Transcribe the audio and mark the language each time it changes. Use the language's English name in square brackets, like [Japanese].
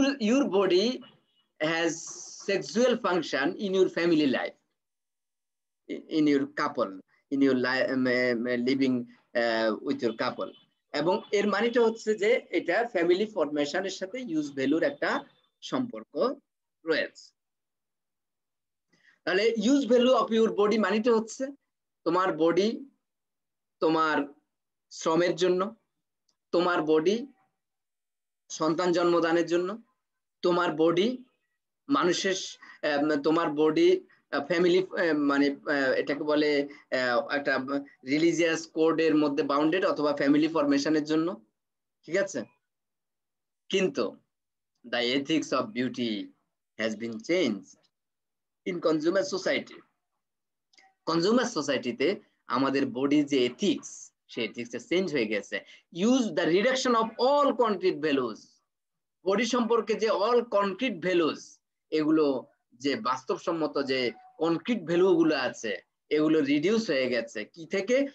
[English] Your body has sexual function in your family life, in your couple, in your living with your couple, [Bangla] এবং এর মানেটা হচ্ছে যে এটা ফ্যামিলি ফরমেশনের সাথে ইউজ ভ্যালুর একটা সম্পর্ক রয়েছে। তাহলে use value of your body মানেটা হচ্ছে তোমার বডি তোমার শ্রমের জন্য, তোমার বডি সন্তান জন্মদানের জন্য, তোমার বডি মানুষের, তোমার বডি ফ্যামিলি, মানে এটাকে বলে একটা রিলিজিয়াস কোডের মধ্যে বাউন্ডেড অথবা ফ্যামিলি ফরমেশনের জন্য, ঠিক আছে? [English] কিন্তু the ethics of beauty has been changed in consumer society. [Bangla] Consumer সোসাইটিতে আমাদের বডি যে এথিক্স, সেই এথিক্সটা চেঞ্জ হয়ে গেছে। [English] use the reduction of all concrete values, [Bangla] body সম্পর্কে যে অল কনক্রিট ভ্যালুজ, এগুলো যে বাস্তবসম্মত যে কনক্রিট ভ্যালু গুলো আছে, এগুলো রিডিউস হয়ে গেছে কি থেকে?